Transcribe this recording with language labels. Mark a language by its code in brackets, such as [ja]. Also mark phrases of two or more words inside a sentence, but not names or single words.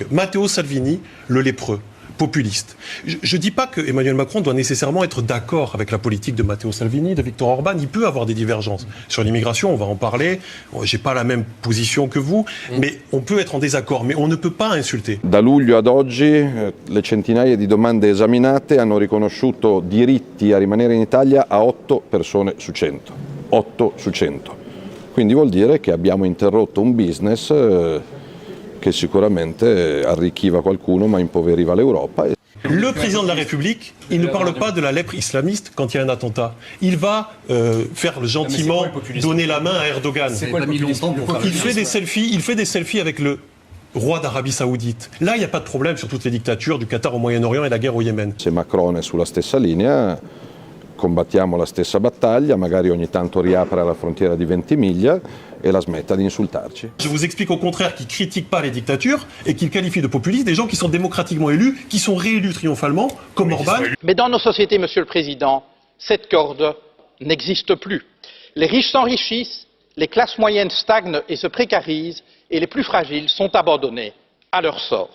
[fr] Matteo Salvini, le lépreux, populiste. Je ne dis pas que Emmanuel Macron doit nécessairement être d'accord avec la politique de Matteo Salvini, de Viktor Orban. Il peut avoir des divergences. Sur l'immigration, on va en parler. Je n'ai pas la même position que vous, mais on peut être en désaccord, mais on ne peut pas insulter. [it] Da luglio ad oggi le centinaia di domande esaminate hanno riconosciuto diritti a rimanere in Italia a 8 persone su 100. 8 su 100. Quindi vuol dire che abbiamo interrotto un business che sicuramente arricchiva qualcuno ma impoveriva l'Europa. [fr] Le président de la République, il ne parle pas de la lèpre islamiste quand il y a un attentat. Il va faire gentiment donner la main à Erdogan. Il fait des selfies avec le roi d'Arabie Saoudite. Là, il n'y a pas de problème sur toutes les dictatures du Qatar au Moyen-Orient et la guerre au Yémen. [it] Se Macron è sulla stessa linea, combattiamo la stessa battaglia, magari ogni tanto riapra la frontiera di Ventimiglia et la smetta di insultarci. [fr] Je vous explique au contraire qu'il ne critique pas les dictatures et qu'il qualifie de populistes des gens qui sont démocratiquement élus, qui sont réélus triomphalement, comme Orban. Mais dans nos sociétés, Monsieur le Président, cette corde n'existe plus. Les riches s'enrichissent, les classes moyennes stagnent et se précarisent, et les plus fragiles sont abandonnés à leur sort.